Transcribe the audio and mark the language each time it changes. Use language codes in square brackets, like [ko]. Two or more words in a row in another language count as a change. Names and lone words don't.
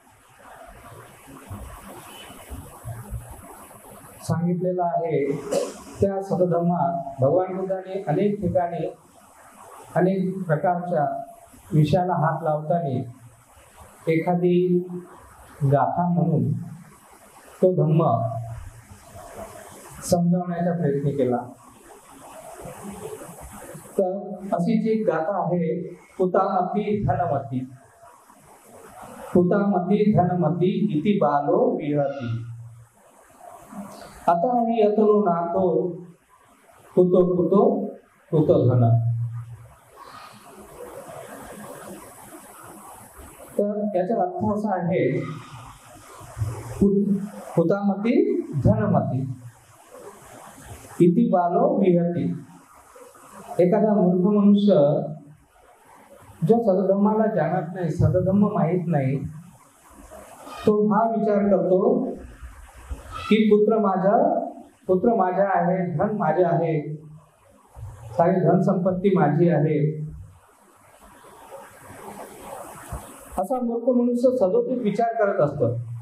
[mr] सांगितलेला आहे, त्या सद्धम्मात भगवान बुद्धांनी अनेक ठिकाणी अनेक प्रकारच्या विषयाला हात लावताना एखादी गाथा म्हणून तो धम्म समजावण्याचा प्रयत्न केला. तर अशी जी गाथा आहे, [pi] पुतामती धनमती, पुतामती धनमती इति बालो विहती, आता ही अतनो नातो कुतो कुतो कुतो धन. [mr] तर याचा अर्थ असा आहे, [pi] पुतामती धनमती इति बालो विहती. [mr] एखादा मूर्ख मनुष्य जो सद्धम्माला जाणत नाही, सद्धम्म माहीत नाही, तो हा विचार करतो की पुत्र माझा आहे, धन माझे आहे, सारी धन संपत्ती माझी आहे, असा मूर्ख मनुष्य सदोदित विचार करत असतो.